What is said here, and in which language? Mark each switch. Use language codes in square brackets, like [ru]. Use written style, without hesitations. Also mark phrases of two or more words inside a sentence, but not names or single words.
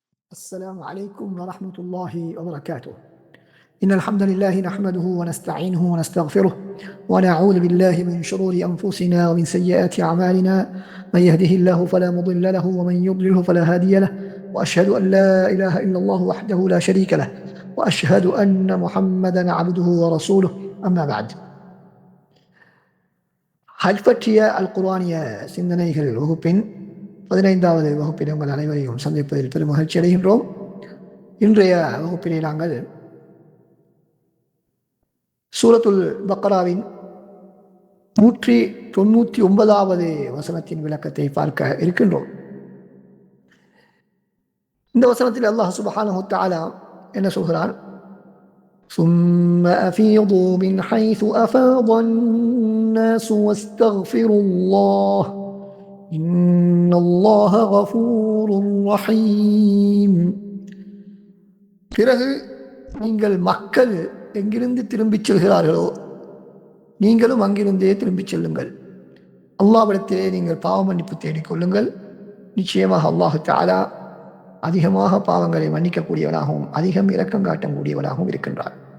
[ar] السلام عليكم ورحمة الله وبركاته. إن الحمد لله نحمده ونستعينه ونستغفره ونعوذ بالله من شرور أنفسنا ومن سيئات أعمالنا. من يهده الله فلا مضل له ومن يضلله فلا هادي له، وأشهد أن لا إله إلا الله وحده لا شريك له، وأشهد أن محمدا عبده ورسوله. أما بعد. [ta] ஹஜ் பற்றிய அல் குர்ஆனிய சிந்தனைகள் வகுப்பின் 15வது வகுப்பில் உங்கள் அனைவரையும் சந்திப்பதில் பெரும் மகிழ்ச்சி அடைகின்றோம். இன்றைய வகுப்பிலே நாங்கள் சூரத்துல் பக்ராவின் 199வது வசனத்தின் விளக்கத்தை பார்க்க இருக்கின்றோம். இந்த வசனத்தில் அல்லாஹ் [ar] سبحانه وتعالى [ta] என்ன சொல்கிறான்? [ar] ثم أفيضوا من حيث أفاض الناس واستغفروا الله إن الله غفور رحيم. [ta] பிறகு நீங்கள் மக்கள் எங்கிருந்து திரும்பிச் செல்கிறார்களோ நீங்களும் அங்கிருந்தே திரும்பிச் செல்லுங்கள். அல்லாஹ்விடத்திலே நீங்கள் பாவ மன்னிப்பு தேடிக்கொள்ளுங்கள். நிச்சயமாக அல்லாஹ் தஆலா அதிகமாக பாவங்களை மன்னிக்கக்கூடியவனாகவும் அதிகம் இரக்கம் காட்டக்கூடியவனாகவும் இருக்கின்றார்.